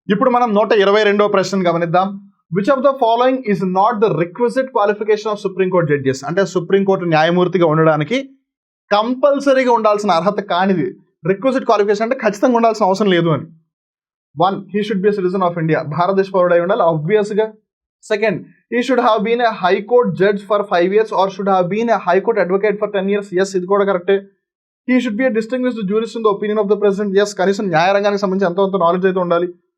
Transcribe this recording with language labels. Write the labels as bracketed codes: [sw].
[te] ఇప్పుడు మనం 122వ ప్రశ్న గమనిద్దాం. [en] Which of the following is not the requisite qualification of supreme court judges? [te] అంటే సుప్రీంకోర్టు న్యాయమూర్తిగా ఉండడానికి కంపల్సరీగా ఉండాల్సిన అర్హత కానిది. రిక్విజిట్ క్వాలిఫికేషన్ అంటే ఖచ్చితంగా ఉండాల్సిన అవసరం లేదు అని. 1, [en] he should be citizen of India, [te] భారతదేశ పౌరుడై ఉండాలి ఆబ్వియస్గా. [en] Second, he should have been a high court judge for 5 years or should have been a high court advocate for 10 years. [te] Yes, ఇది కూడా కరెక్టే. [en] He should be a distinguished jurist in the opinion of the president. [te] Yes, కనీసం న్యాయరంగానికి సంబంధించి ఎంతో knowledge అయితే ఉండాలి.